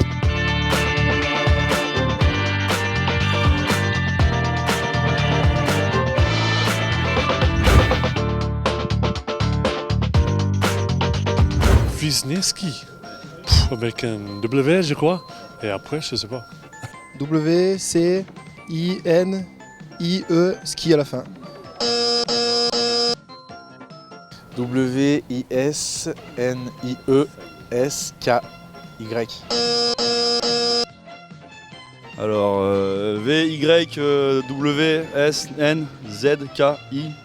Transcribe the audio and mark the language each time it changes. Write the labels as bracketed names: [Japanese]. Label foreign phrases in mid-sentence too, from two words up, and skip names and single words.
[French] Wisniewski, avec un W, je crois, et après, je sais pas. W-C-I-N-I-E, ski à la fin. W-I-S-N-I-E-S-K-Y. Alors, V-Y-W-S-N-Z-K-I.